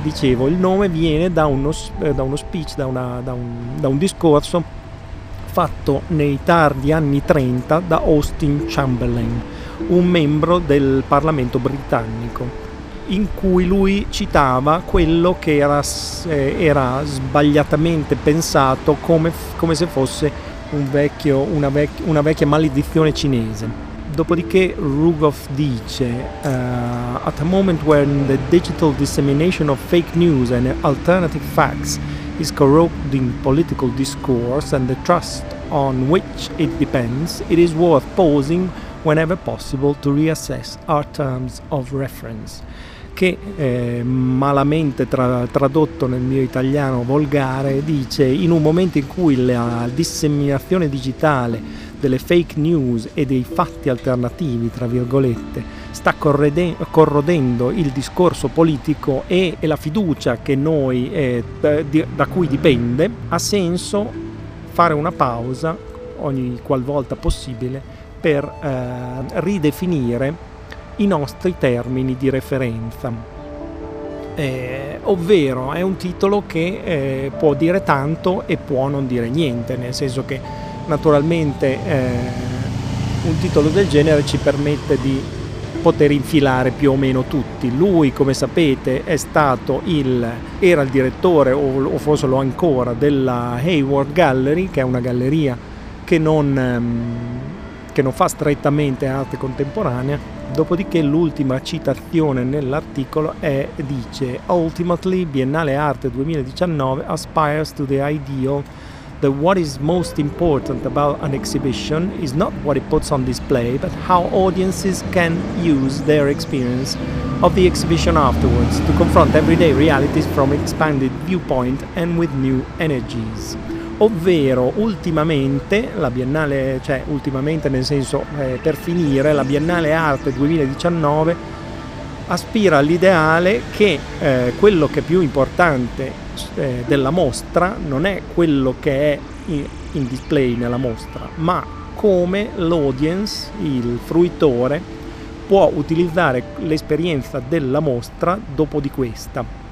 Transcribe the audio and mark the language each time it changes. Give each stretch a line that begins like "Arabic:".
Italian: Dicevo, il nome viene da un discorso fatto nei tardi anni 30 da Austin Chamberlain, un membro del Parlamento britannico, in cui lui citava quello che era sbagliatamente pensato come se fosse una vecchia maledizione cinese. Dopodiché Rugoff dice:
English: at a moment when the digital dissemination of fake news and alternative facts is corrupting political discourse and the trust on which it depends, it is worth pausing whenever possible to reassess our terms of reference.
Italian: Che malamente tradotto nel mio italiano volgare dice: in un momento in cui la disseminazione digitale delle fake news e dei fatti alternativi, tra virgolette, sta corrodendo il discorso politico e la fiducia che noi da cui dipende, ha senso fare una pausa ogni qualvolta possibile per ridefinire i nostri termini di referenza. Ovvero è un titolo che può dire tanto e può non dire niente, nel senso che naturalmente un titolo del genere ci permette di poter infilare più o meno tutti. Lui, come sapete, era il direttore, o forse lo ancora, della Hayward Gallery, che è una galleria che non fa strettamente arte contemporanea. Dopodiché l'ultima citazione nell'articolo dice:
English: ultimately Biennale Arte 2019 aspires to the ideal that what is most important about an exhibition is not what it puts on display, but how audiences can use their experience of the exhibition afterwards to confront everyday realities from expanded viewpoint and with new energies.
Italian: Ovvero, ultimamente la Biennale, cioè ultimamente nel senso per finire, la Biennale Arte 2019 aspira all'ideale che quello che è più importante della mostra non è quello che è in display nella mostra, ma come l'audience, il fruitore, può utilizzare l'esperienza della mostra dopo di questa